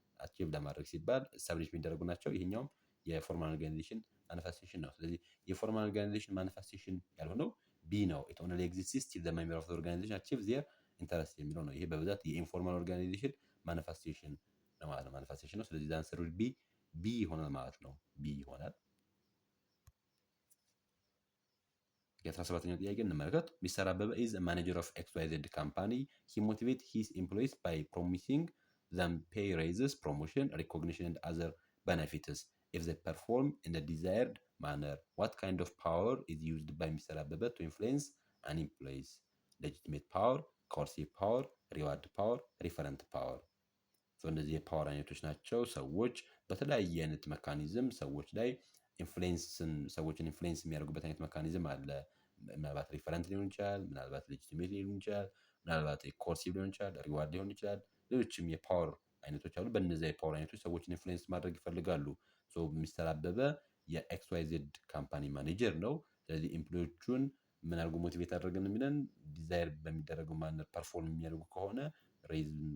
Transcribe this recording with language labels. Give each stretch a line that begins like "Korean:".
Amharic: አቺቭ ለማድረግ ሲባል ስታብሊሽ የሚደረጉ ናቸው። ይሄኛውም የፎርማል ኦርጋናይዜሽን ማኒፌስቴሽን ነው። ስለዚህ የፎርማል ኦርጋናይዜሽን ማኒፌስቴሽን ያልሆነው ቢ ነው። ኢት ኦንሊ ኤግዚስትስ ቲል ዘ ሜምበር ኦፍ ዘ ኦርጋናይዜሽን አቺቭ ዜር ኢንተረስት የሚለው ነው። ይሄ በብዛት የኢንፎርማል ኦርጋናይዜሽን ማኒፌስቴሽን ነው ማለት ነው። ማኒፌስቴሽን ነው። ስለዚህ አንሰሩ ቢ ይሆናል ማለት ነው። ቢ ይሆናል። የ17ኛው ጥያቄ እንመለከት። ሚስተር አበበ
English: is a manager of XYZ Company. He motivates his employees by promising them pay raises, promotion, recognition, and other benefits if they perform in the desired manner. What kind of power is used by Mr. Abebe to influence an employees? Legitimate power, coercive power, reward power, referent power.
Amharic: እነዚህ የፓወር አይነቶች ናቸው። ሰዎች በተለያየ አይነት መካኒዝም ሰዎች ላይ ሰዎችን ኢንፍሉዌንስ የሚያደርጉበት አይነት መካኒዝም አለ። ምናልባት ሪፈረንት ሊሆን ይችላል፣ ምናልባት ሌጂቲሜት ሊሆን ይችላል፣ ምናልባት ኮርሲቭ ሊሆን ይችላል፣ ሪዋርድ ሊሆን ይችላል። ሌሎችም የፓወር አይነቶች አሉ። በእነዚያ የፓወር አይነቶች ሰዎችን ኢንፍሉዌንስ ማድረግ ይፈልጋሉ። ሚስተር አበበ የኤክስዋይዜድ ካምፓኒ ማኔጀር ነው። ስለዚህ ኤምፕሎዮቹን ምን አድርጎ ሞቲቬት አድርገን የሚለን ዲዛይር በሚደረገው ማነር ፐርፎርም የሚያደርጉ ከሆነ ሬዝ